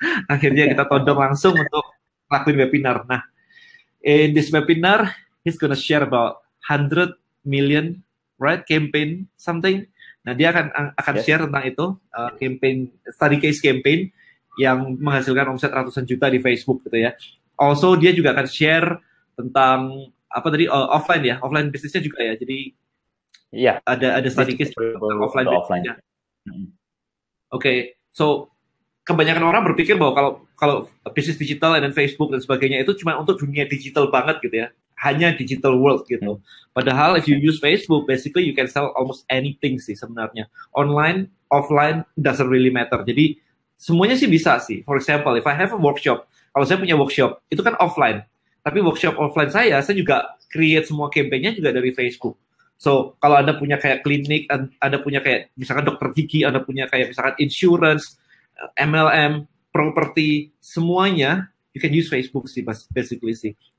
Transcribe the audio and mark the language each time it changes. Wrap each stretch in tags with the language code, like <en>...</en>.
<id>Akhirnya kita todong langsung untuk lakuin webinar.</id> <en>Nah, in this webinar, he's gonna share about 100 million, right, campaign something.</en> <id>Nah, dia akan share tentang itu, campaign, study case campaign yang menghasilkan omset ratusan juta di Facebook gitu ya. Also dia juga akan share tentang apa tadi offline ya, offline bisnisnya juga ya. Jadi ada study case tentang offline bisnisnya. Oke, so kebanyakan orang berpikir bahwa kalau bisnis digital dan Facebook dan sebagainya itu cuma untuk dunia digital banget gitu ya, hanya digital world gitu.</id> <en>Padahal if you use Facebook, basically you can sell almost anything</en> <id>sih sebenarnya.</id> <en>Online, offline doesn't really matter.</en> <id>Jadi semuanya sih bisa sih.</id> <en>For example, if I have a workshop,</en> <id>kalau saya punya workshop itu kan offline. Tapi workshop offline saya juga create semua campaign-nya juga dari Facebook. So, kalau Anda punya kayak klinik, Anda punya kayak misalkan dokter gigi, Anda punya kayak misalkan insurance, MLM, property, semuanya</id> <en>you can use Facebook</en> <id>sih, basically sih.</id>